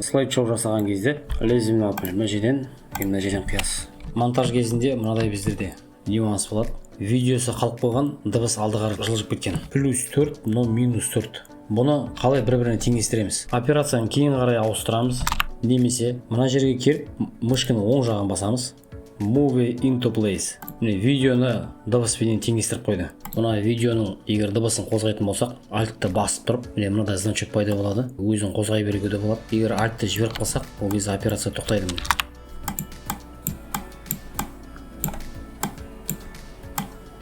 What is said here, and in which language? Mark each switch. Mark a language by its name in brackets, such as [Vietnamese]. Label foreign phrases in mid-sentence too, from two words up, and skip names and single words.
[Kazakh] Слайд-шоу жасаған кезде лезімін алып мына жерден қиясыз. Монтаж кезінде мынадай біздерде нюанс болады. Видеосы қалып қойған, дыбыс алдыға жылжып кеткен. +4, но -4. Бұны қалай бір-біріне теңестіреміз? Операцияны кейін қарай ауыстырамыз. Немесе мына жерге келіп, мышканы оң жағын басамыз. [English] Move into place. [Kazakh] Видеоны дыбыспенен теңестіріп қойды. Мына видеоның егер дыбысын қозғайтын болсақ, альтты басып тұрып, мынадай значок пайда болады. Өзін қозғай беруге де болады. Егер альтты жіберіп қалсақ, ол кезде операция тоқтайды.